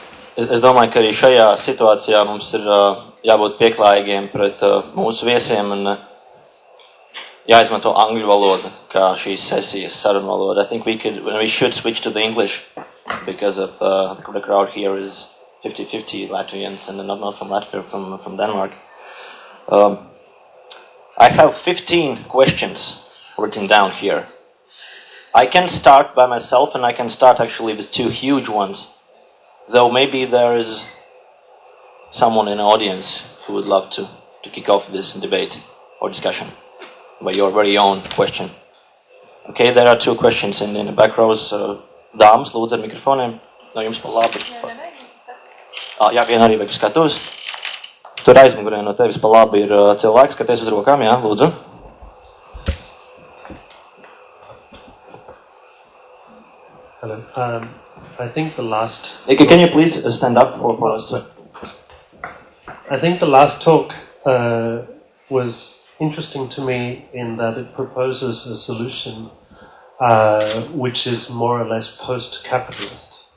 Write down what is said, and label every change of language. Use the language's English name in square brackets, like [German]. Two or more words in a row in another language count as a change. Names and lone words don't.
[Latvian] Es domāju, ka arī šajā situācijā mums ir jābūt pieklājīgiem pret mūsu viesiem un jāizmanto angļu valoda kā šīs sesijas sarunu valoda. [English] I think we should switch to the English because of the crowd here is 50-50 Latvians and not from Latvia, from Denmark. I have 15 questions written down here. I can start by myself and I can start actually with two huge ones, though maybe there is someone in the audience who would love to kick off this debate or discussion by your very own question. Okay, there are two questions in the back rows. [Latvian] Dāmas, lūdzu ar mikrofoniem. No jums pa labi. Jā, viena arī vajag skatos. Tur aizmugurē no tevis pa labi ir cilvēks, skaties uz rokām, jā, lūdzu. [English] Hello. I think the last... Can you please stand up for us? I think the last talk was interesting to me in that it proposes a solution which is more or less post-capitalist.